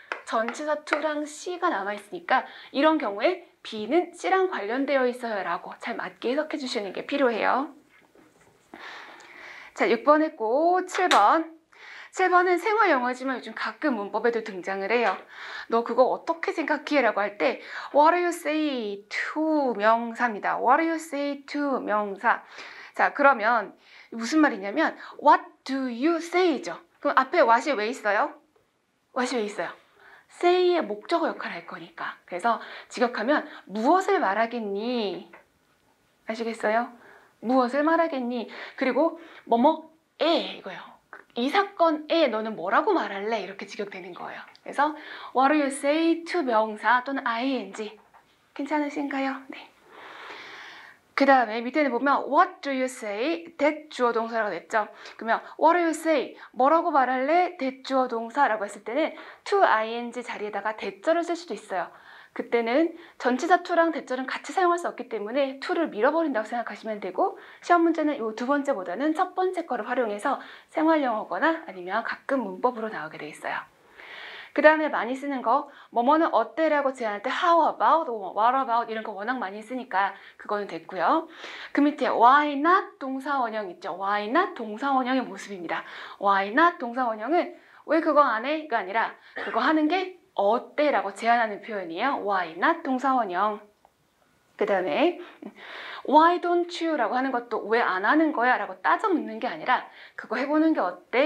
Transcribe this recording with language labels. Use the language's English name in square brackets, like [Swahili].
[Korean] 전치사 to랑 C가 남아있으니까 이런 경우에 B는 C랑 관련되어 있어요 라고 잘 맞게 해석해 주시는 게 필요해요. 자, 6번 했고 7번은 생활 영어지만 요즘 가끔 문법에도 등장을 해요. 너 그거 어떻게 생각해? 라고 할 때 [English] What do you say to 명사입니다. What do you say to 명사. [Korean] 자, 그러면 무슨 말이냐면 [English] What do you say [Korean] 죠. 그럼 앞에 what이 왜 있어요? what이 왜 있어요? say의 목적어 역할을 할 거니까. 그래서 직역하면 무엇을 말하겠니? 아시겠어요? 무엇을 말하겠니? 그리고 뭐뭐에 이거요. 이 사건에 너는 뭐라고 말할래? 이렇게 직역되는 거예요. [English] 그래서 what do you say to 명사 또는 ing 괜찮으신가요? [Korean] 네. 그 다음에 밑에는 보면 [English] what do you say? [Korean] that 주어 동사라고 됐죠. 그러면 [English] what do you say? [Korean] 뭐라고 말할래? that 주어 동사라고 했을 때는 to ing 자리에다가 대절을 쓸 수도 있어요. 그때는 전치사 to랑 대절은 같이 사용할 수 없기 때문에 to를 밀어버린다고 생각하시면 되고 시험 문제는 이 두 번째보다는 첫 번째 거를 활용해서 생활영어거나 아니면 가끔 문법으로 나오게 돼 있어요. 그 다음에 많이 쓰는 거 뭐뭐는 어때라고 제안할 때 how about, what about 이런 거 워낙 많이 쓰니까 그거는 됐고요. 그 밑에 [English] why not [Korean] 동사원형 있죠. why not 동사원형의 모습입니다. [English] why not [Korean] 동사원형은 왜 그거 안 해? 가 아니라 그거 하는 게 어때? 라고 제안하는 표현이에요. [English] why not [Korean] 동사원형. 그 다음에 [English] why don't you? [Korean] 라고 하는 것도 왜 안 하는 거야? 라고 따져 묻는 게 아니라 그거 해보는 게 어때?